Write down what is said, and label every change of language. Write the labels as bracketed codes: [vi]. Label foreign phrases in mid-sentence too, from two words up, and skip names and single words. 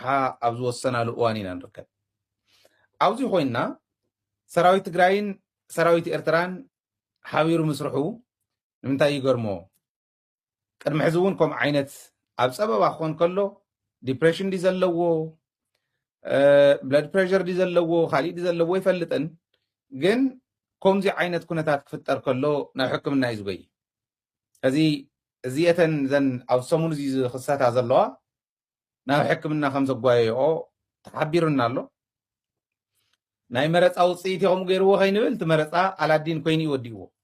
[ti] ኣብ ዝወሰናሉ እዋን ኢና ንርከብ ኣብዚ ኮይንና ሰራዊት ትግራይን ሰራዊት ኤርትራን ሓቢሩ ምስርሑ ንምንታይ ይገርሞ ቅድሚ ሕዚ እውን ከምኡ ዓይነት ኣብ ፀበባ ክኾን ከሎ ዲፕሬሽን ዲ ዘለዎ [en] blood pressure [ti] ዲ ዘለዎ ካሊእ ዲ ዘለዎ ይፈልጥን ግን ከምዚ ዓይነት ኩነታት ክፍጠር ከሎ ናብ ሕክምና እዩ ዝጎይ እዚ እዚአተን ዘን ኣብ ሰሙን እዚ ዝኽሰታ ዘለዋ ናብ ሕክምና ከም ዘጓየኦ ተሓቢሩና ኣሎ ናይ መረፃ ውፅኢት ኢኹም ገይርዎ ከይንብል እቲ መረፃ ኣላዲን ኮይኑ ይወዲእዎ